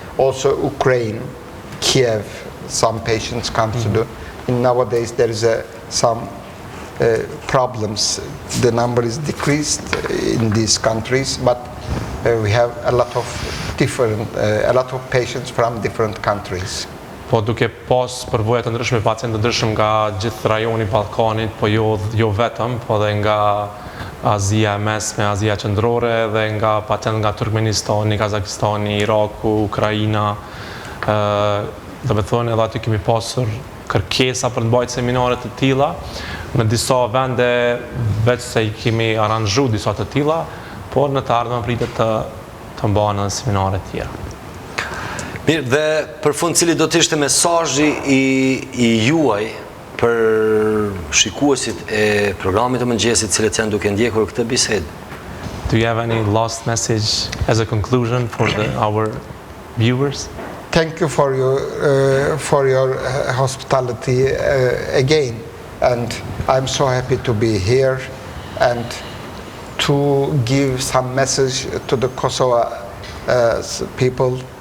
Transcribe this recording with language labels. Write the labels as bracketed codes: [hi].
[en] Also Ukraine, Kiev, some patients come to do. Nowadays there is some problems. The number is decreased in these countries, but we have a lot of patients from different countries. [sq] Po duke pas përvoja të ndryshme, pacientë të ndryshëm nga gjithë rajoni Ballkanit, po jo vetëm, po dhe nga Azia e Mesme, Azia Qendrore, dhe nga pacientë nga Turkmenistani, Kazakistani, Iraku, Ukraina. Dhe me thonë edhe aty kemi pasur kërkesa për të bajtë seminare të tilla. Në disa vende veç se i kemi aranzhu disa të tilla, por në të ardhmen pritet të mbahen edhe seminare të tjera. Mirë, dhe për fund cili do të ishte mesazhi i juaj për shikuesit e programit të mëngjesit cilët janë duke ndjekur këtë bisedë? [en] Do you have any last message as a conclusion for our viewers? Thank you for your hospitality again, and I'm so happy to be here and to give some message to the Kosovo people.